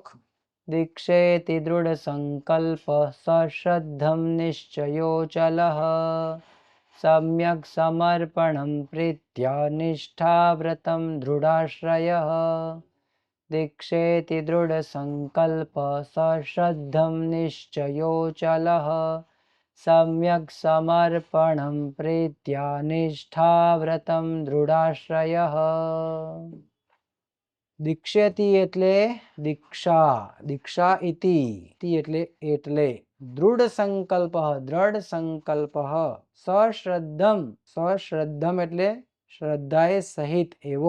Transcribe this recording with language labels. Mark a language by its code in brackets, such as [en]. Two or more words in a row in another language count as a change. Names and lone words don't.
[sa] दीक्षेति दृढ़ संकल्प सश्रद्धं निश्चयोचलः, सम्यक् समर्पणं प्रीत्या निष्ठाव्रतं दृढाश्रयः. दीक्षेति दृढ़ संकल्प सश्रद्धं निश्चयोचलः, सम्यक् समर्पणं प्रीत्या निष्ठाव्रतं दृढाश्रयः. [gu] દીક્ષેતિ એટલે દીક્ષા, દીક્ષા ઇતિ, એટલે એટલે. દૃઢ સંકલ્પ, દ્રઢ સંકલ્પ. સશ્રદ્ધમ, સશ્રદ્ધમ એટલે શ્રદ્ધાએ સહિત એવો.